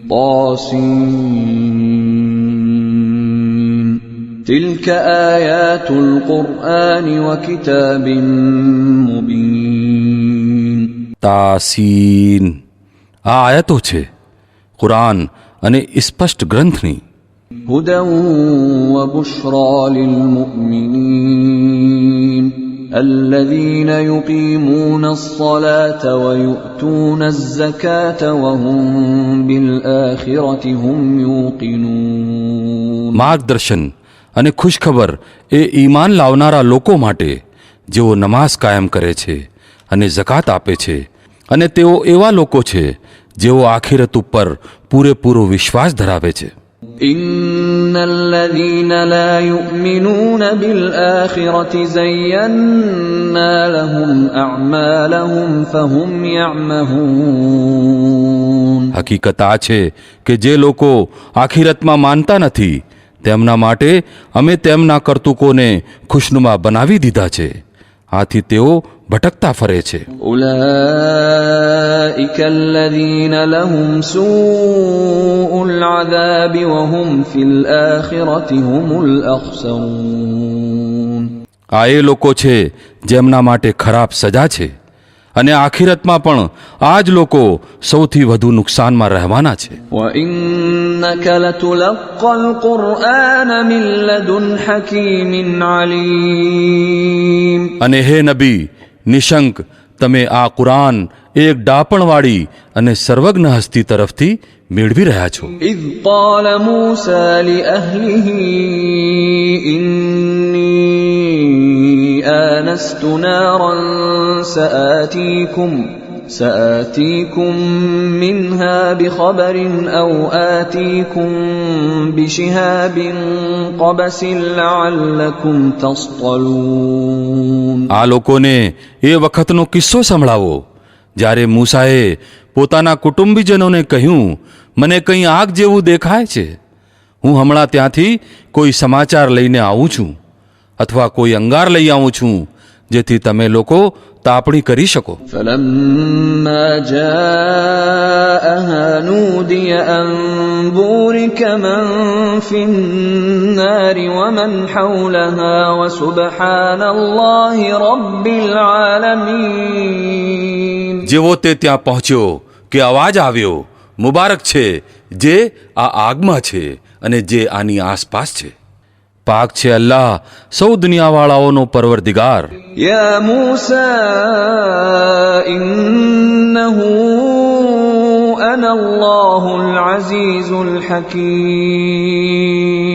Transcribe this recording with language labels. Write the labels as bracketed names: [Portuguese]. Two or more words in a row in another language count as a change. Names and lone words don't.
[Arabic] તાસીન. تلك آيات القرآن وكتاب مبين. [Gujarati] તાસીન. આ આયતો છે કુરાન અને સ્પષ્ટ ગ્રંથની. [Arabic] هدى وبشرى للمؤمنين الذين يقيمون الصلاة ويؤتون الزكاة وهم بالآخرة هم يوقنون. [Gujarati] માર્ગદર્શન અને ખુશખબર એ ઈમાન લાવનારા લોકો માટે જેઓ નમાઝ કાયમ કરે છે અને ઝકાત આપે છે, અને તેઓ એવા લોકો છે જેઓ આખિરત ઉપર પૂરેપૂરો વિશ્વાસ ધરાવે છે. [Arabic] إن الذين لا يؤمنون بالآخرة زينا لهم أعمالهم فهم يعمهون. [Gujarati] હકીકત આ છે કે જે લોકો આખિરતમાં માનતા નથી તેમના માટે અમે તેમના કર્તુકોને ખુશનુમા બનાવી દીધા છે, આથી તેઓ ભટકતા ફરે છે. [Arabic] أولئك الذين لهم سوء العذاب وهم في الآخرة هم الأخسرون. [Gujarati] આ એ લોકો છે જેમના માટે ખરાબ સજા છે, અને આખિરતમાં પણ આ જ લોકો સૌથી વધુ નુકસાનમાં રહેવાના છે. [Arabic] وإنك لتلقى القرآن من لدن حكيم عليم. [Gujarati] અને હે નબી, નિશંક તમે આ કુરાન એક ડાપણવાળી અને સર્વજ્ઞ હસ્તી તરફથી મેળવી રહ્યા છો. [Arabic] إذ قال موسى لأهله إني آنست نارا سآتيكم منها بخبر أو آتيكم بشهاب قبس لعلكم تصطلون. [Gujarati] આ લોકોને એ વખતનો કિસ્સો સંભળાવો જ્યારે મૂસાએ પોતાના કુટુંબીજનોને કહ્યું, મને કંઈ આગ જેવું દેખાય છે, હું હમણાં ત્યાંથી કોઈ સમાચાર લઈને આવું છું અથવા કોઈ અંગાર લઈ આવું છું જેથી તમે લોકો તાપણી કરી શકો. [Arabic] فلما جاءها نودي أن بورك من في النار ومن حولها وسبحان الله رب العالمين. [Gujarati] જેવો તે ત્યાં પહોંચ્યો કે અવાજ આવ્યો, મુબારક છે જે આ આગમાં છે અને જે આની આસપાસ છે. પાક છે અલ્લાહ સૌ દુનિયાવાળાઓનો પરવરદિગાર. [Arabic] يا موسى إنه أنا الله العزيز الحكيم.